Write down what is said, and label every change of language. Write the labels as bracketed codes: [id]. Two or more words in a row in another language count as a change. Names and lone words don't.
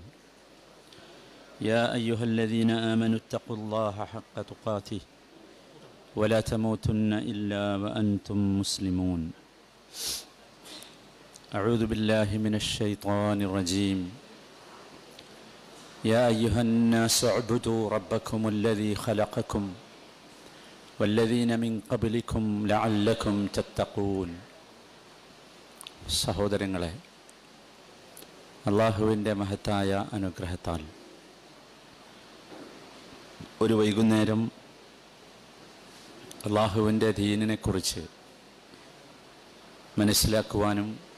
[ar] يا أيها الذين آمنوا اتقوا الله حق تقاته ولا تموتن إلا وأنتم مسلمون. أعوذ بالله من الشيطان الرجيم. يا أيها الناس اعبدوا ربكم الذي خلقكم والذين من قبلكم لعلكم تتقون. [ml] സഹോദരങ്ങളെ, അല്ലാഹുവിൻ്റെ മഹത്തായ അനുഗ്രഹത്താൽ ഒരു വൈകുന്നേരം അല്ലാഹുവിൻ്റെ ദീനിനെക്കുറിച്ച് മനസ്സിലാക്കുവാനും